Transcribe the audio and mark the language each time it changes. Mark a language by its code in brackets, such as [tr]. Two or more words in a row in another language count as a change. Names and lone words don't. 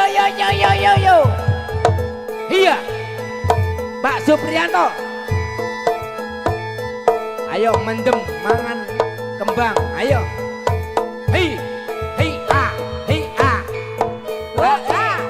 [id] Iya, Pak Supriyanto. [jv] Ayo mendem mangan kembang, ayo. Hei, a. Wa a.